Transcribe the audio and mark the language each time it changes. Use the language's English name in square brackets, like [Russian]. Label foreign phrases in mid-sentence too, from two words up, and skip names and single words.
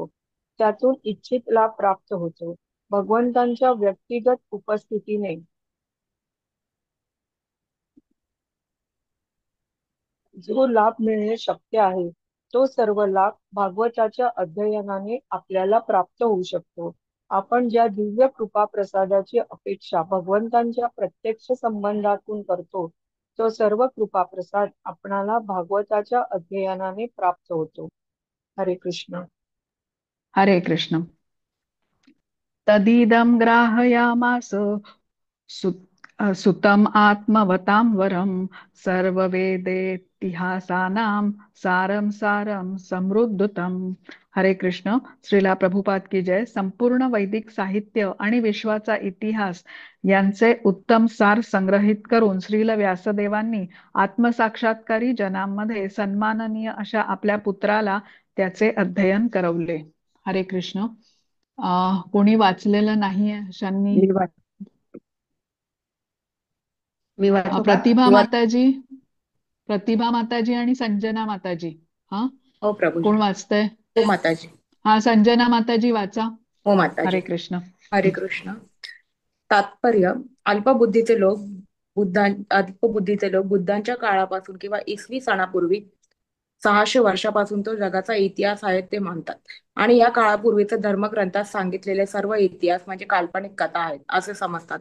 [Marathi] त्यातून इच्छित लाभ प्राप्त होतो. भगवंतांच्या व्यक्तिगत उपस्थितीने जो लाभ मिळणे शक्य आहे तो सर्व लाभ भागवताच्या अध्ययनाने आपल्याला प्राप्त होऊ शकतो. आपण ज्या दिव्य कृपा प्रसादाची अपेक्षा भगवंतांच्या प्रत्यक्ष संबंधातून करतो तो सर्व कृपा प्रसाद आपणाला भागवताच्या अध्ययनाने प्राप्त होतो. हरे कृष्ण. हरे कृष्ण. [Sanskrit] तदिदं ग्राहयामास सुतम आत्मवतां वरम सर्ववेदेतिहासानां सारं सारं समृद्धतम. [Marathi] हरे कृष्ण. श्रीला प्रभुपाद की जय. संपूर्ण वैदिक साहित्य आणि विश्वाचा इतिहास यांचे उत्तम सार संग्रहित करून श्रील व्यासदेवांनी आत्मसाक्षात्कारी जनांमध्ये सन्माननीय अशा आपल्या पुत्राला त्याचे अध्ययन करवले. हरे कृष्ण. कोणी वाचलेलं नाहीये अशांनी? मी वाच मी वाचू का? प्रतिभा मी वाच माताजी, प्रतिभा माताजी आणि संजना माताजी. हा, हो प्रभूजी. कोण वाचतंय? हो माताजी. हा, संजना माताजी वाचा. हो माताजी. हरे कृष्ण. हरे कृष्ण. तात्पर्य. अल्पबुद्धीचे लोक अल्पबुद्धीचे लोक बुद्धांच्या काळापासून किंवा इसवी सणापूर्वी 600 वर्षापासून तो जगाचा इतिहास आहे ते मानतात आणि या काळापूर्वीचे धर्मग्रंथात सांगितलेले सर्व इतिहास म्हणजे काल्पनिक कथा आहेत असे समजतात.